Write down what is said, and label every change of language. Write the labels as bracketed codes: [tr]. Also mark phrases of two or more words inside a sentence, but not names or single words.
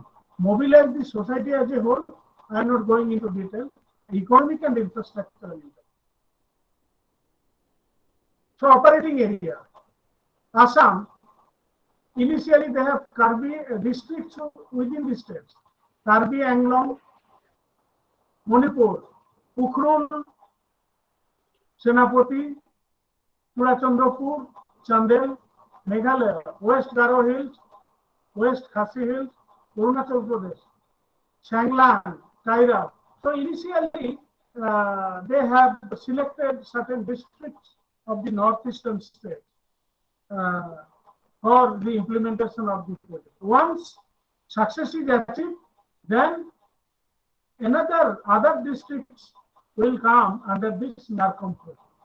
[en] Mobilize the society as a whole. I am not going into detail. Economic and infrastructural. So, operating area. Assam, initially they have Karbi districts within the states. Karbi Anglong, Manipur, Ukhrul, Senapati, Purachandrapur, Chandel, Meghalaya, West Garo Hills, West Khasi Hills, Arunachal Pradesh, Changlang, Kaira. So initially they have selected certain districts of the northeastern states uh, for the implementation of the project. Once success is achieved, then other districts will come under this NARCOM project.